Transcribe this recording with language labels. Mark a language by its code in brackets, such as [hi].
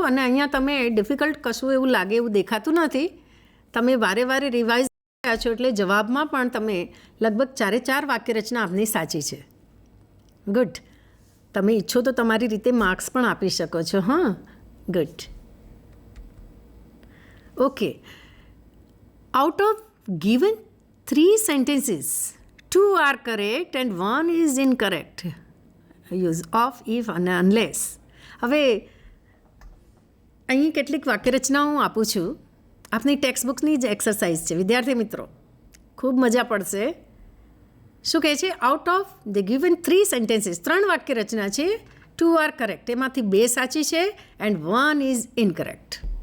[gu] અને અહીંયા તમે ડિફિકલ્ટ કશું એવું લાગે એવું દેખાતું નથી. તમે વારે વારે રિવાઇઝ કર્યા છો એટલે જવાબમાં પણ તમે લગભગ 4 વાક્યરચના આપની સાચી છે. ગુડ. તમે ઈચ્છો તો તમારી રીતે માર્ક્સ પણ આપી શકો છો. હા, good. [en] Okay, out of given 3 sentences, 2 are correct and 1 is incorrect. Use of, if અને unless. [gu] હવે અહીં કેટલીક વાક્યરચનાઓ હું આપું છું. આપની ટેક્સ્ટ બુકની જ એક્સરસાઇઝ છે વિદ્યાર્થી મિત્રો, ખૂબ મજા પડશે. શું કહે છે? [en] out of the given 3 sentences, [gu] 3 વાક્યરચના છે, [en] 2 are correct, [gu] એમાંથી 2 સાચી છે [en] And 1 is incorrect.